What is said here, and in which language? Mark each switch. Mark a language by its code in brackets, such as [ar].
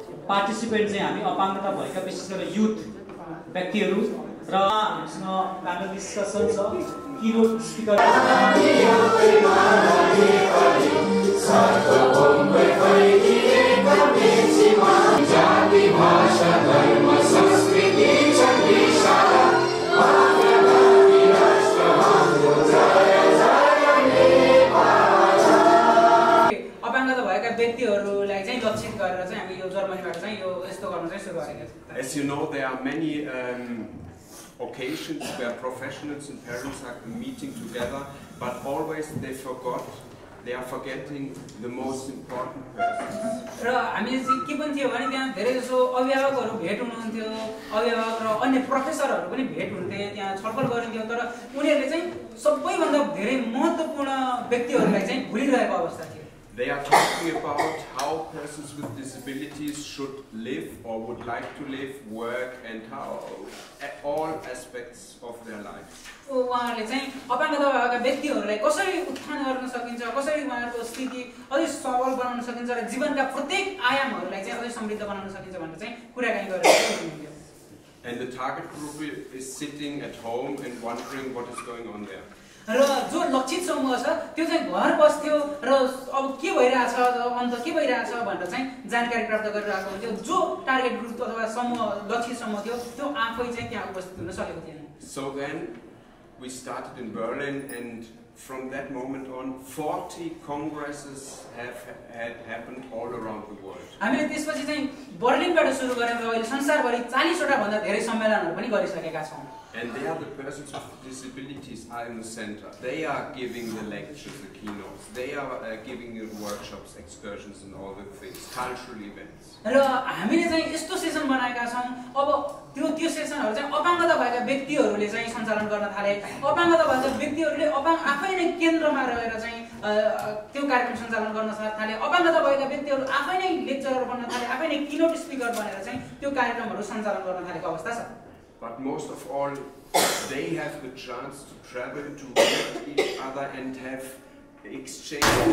[ne] Participant चाहिँ हामी अपाङ्गता भएका विशेष गरेर युथ व्यक्तिहरू र हामीसँग प्यानल डिस्कसन छ कीनोट स्पिकर जाति भाषा धर्म संस्कृति अपाङ्गता भएका व्यक्तिहरूलाई चाहिँ लक्षित गरेर चाहिँ हामी यो जर्मनीबाट चाहिँ यो यस्तो गर्न चाहिँ सुरु गरेका छौँ। [en] As you know, there are many occasions where professionals and parents are meeting together, but always they are forgetting the most important persons. [ne] र हामीले चाहिँ के पनि थियो भने त्यहाँ धेरै जसो अभिभावकहरू भेट हुनुहुन्थ्यो, अभिभावक र अन्य प्रोफेसरहरू पनि भेट हुन्थे, त्यहाँ छलफल गरिन्थ्यो, तर उनीहरूले चाहिँ सबैभन्दा धेरै महत्त्वपूर्ण व्यक्तिहरूलाई चाहिँ भुलिरहेको अवस्था थियो। [en] They are talking about how persons with disabilities should live or would like to live, work, and how all aspects of their lives. [ne] उहाँहरूले चाहिँ अपाङ्गता भएका व्यक्तिहरूलाई कसरी उत्थान गर्न सकिन्छ, कसरी उहाँहरूको स्थिति अझै सबल बनाउन सकिन्छ र जीवनका प्रत्येक आयामहरूलाई चाहिँ अझै समृद्ध बनाउन सकिन्छ भनेर चाहिँ कुराकानी गरिरहेको हुनुहुन्थ्यो। [en] And the target group is sitting at home and wondering what is going on there. [ne] र जो लक्षित समूह छ त्यो चाहिँ घर बस्थ्यो र अब के भइरहेछ अन्त के भइरहेछ भनेर चाहिँ जानकारी प्राप्त गरिरहेको हुन्थ्यो। जो टार्गेट ग्रुप अथवा समूह लक्षित समूह थियो त्यो आफै चाहिँ त्यहाँ उपस्थित हुन सकेको थिएन। [en] So then we started in Berlin, and from that moment on 40 congresses had happened all around the world. [ne] हामीले त्यसपछि चाहिँ बर्लिनबाट सुरु गरेर अहिले संसारभरि 40 वटा भन्दा धेरै सम्मेलनहरू पनि गरिसकेका छौं। [en] And there the persons with disabilities are in the center. They are giving the lectures, the keynotes. They are giving the workshops, excursions and all the things, cultural events. [ne] र हामीले चाहिँ यस्तो सेसन बनाएका छौं। अब त्यो सेसनहरु चाहिँ अपाङ्गता भएका व्यक्तिहरुले चाहिँ सञ्चालन गर्न थाले। अपाङ्गता भएका व्यक्तिहरुले आफै नै केन्द्रमा रहेर चाहिँ त्यो कार्यक्रम सञ्चालन गर्न थाले। अपाङ्गता भएका व्यक्तिहरु आफै नै लेक्चरर बन्न थाले, आफै नै कीनोट स्पिकर बनेर चाहिँ त्यो कार्यक्रमहरु सञ्चालन गर्न थालेको अवस्था छ। [en] But most of all, they have the chance to travel, to meet each other and have exchange.